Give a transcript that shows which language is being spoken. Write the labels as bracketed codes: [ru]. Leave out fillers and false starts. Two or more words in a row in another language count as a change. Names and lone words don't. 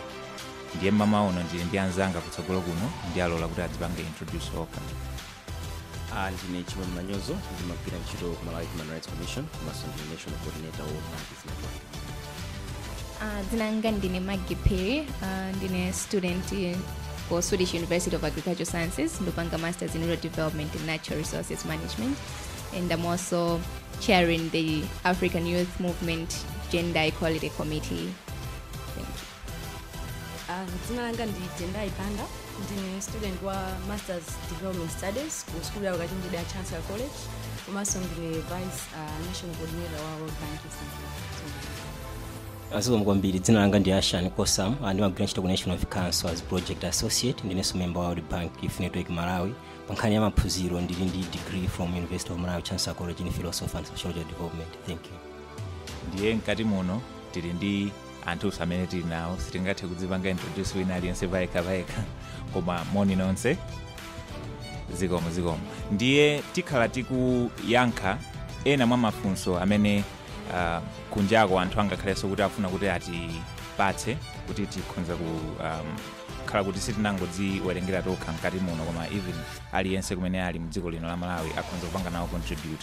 [ny] Ndiye mama uno ndili ndi anzanga kutsogolo kuno ndi alola kuti adzipange introduce okha. Ndine Chimwemwe Manyozo, ndimagwira ntchito ku Malawi Human Rights Commission, komanso ndi National Coordinator wa World Bank Network. Dzina langa ndine [en] Maggie Perry, ndine student for Swedish University of Agricultural Sciences, ndopanga Masters in Rural Development and Natural Resources Management, and I'm also chairing the African Youth Movement Gender Equality Committee. Thank you. [ny] Dzina langa ndi Tendai Ipanda, ndine student wa Masters Development Studies ku School ya Ukachenjede ya Chancellor College, komanso ndine Vice National Coordinator wa World Bank Aziko mkwambiri, dzina langa ndi Ashan Kosam, ndimagwira ntchito ku National Youth Council [en] as Project Associate, [ny] ndinenso member wa World Bank Youth Network Malawi. Pankhani ya maphunziro ndili ndi [en] degree from University of Malawi Chancellor College in Philosophy and Social Development. Thank you. [ny] Ndiye mkati muno tili ndi anthu amene tili nawo, sitingathe kudzipanga introduce wina aliyense payekha koma moni nonse zikomo. Ndiye tikhala tikuyankha ena mwa mafunso amene kunjako anthu angakhalenso kuti afuna kuti atipatse kuti tikhonza khala kuti sitinangodziwerengera tokha mkati muno, koma even aliyense kumene ali mdziko lino la Malawi akhonza kupanga nawo contribute.